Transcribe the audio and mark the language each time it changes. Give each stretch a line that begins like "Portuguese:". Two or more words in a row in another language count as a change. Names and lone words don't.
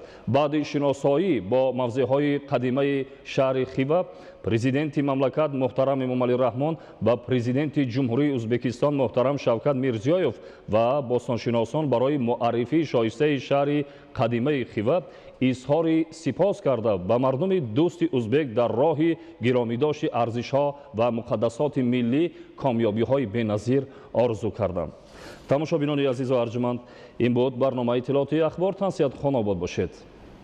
Tajik: بعد شناسایی با موضعهای قدیمه شهر خیوا، پرزیدنت مملکت محترم امامعلی رحمان و پرزیدنت جمهوری ازبکستان محترم شوکت میرزیویف و باستانشناسان برای معرفی شایسته شهر قدیمه خیوا اظهار سپاس کرده و مردم دوست ازبک در راه گرامیداشت ارزش‌ها و مقدسات ملی کامیابی‌های بی‌نظیر آرزو کردند. тамошобинони азизу арҷуманд, ин буд барномаи иттилооти ахбор. Тансият хон обод бошед.